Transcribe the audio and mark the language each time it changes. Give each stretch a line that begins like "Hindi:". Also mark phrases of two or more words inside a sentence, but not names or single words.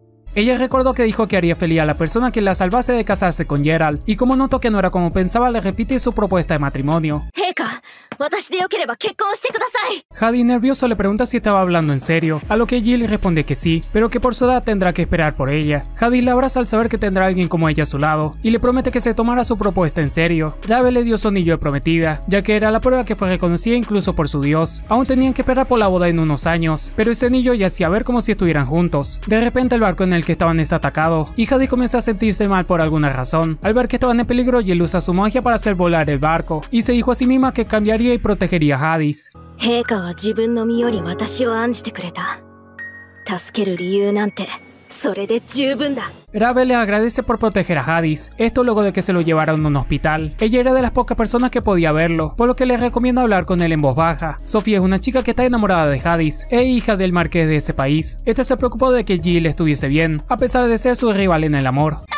Spanish: Ella recordó que dijo que haría feliz a la persona que la salvase de casarse con Geralt, y como notó que no era como pensaba, le repite su propuesta de matrimonio.
Japanese: 陛下、私でよければ結婚してください。
Spanish: Hadis nervioso le pregunta si estaba hablando en serio, a lo que Jill responde que sí, pero que por su edad tendrá que esperar por ella. Hadis la abraza al saber que tendrá a alguien como ella a su lado, y le promete que se tomará su propuesta en serio. Rave le dio su anillo de prometida, ya que era la prueba que fue reconocida incluso por su dios. Aún tenían que esperar por la boda en unos años, pero ese anillo ya hacía ver como si estuvieran juntos. De repente el barco en el que estaban es atacado, y Hadis comienza a sentirse mal por alguna razón. Al ver que estaban en peligro, Jill usa su magia para hacer volar el barco, y se dijo a sí misma que cambiaría y protegería a Hadis.
Japanese: 陛下は自分の身より私を案じてくれた。助ける理由なんてそれで十分だ。
Spanish: Rave le agradece por proteger a Hadis, esto luego de que se lo llevaron a un hospital. Ella era de las pocas personas que podía verlo, por lo que le recomienda hablar con él en voz baja. Sofía es una chica que está enamorada de Hadis, e hija del marqués de ese país. Este se preocupó de que Jill estuviese bien, a pesar de ser su rival en el amor.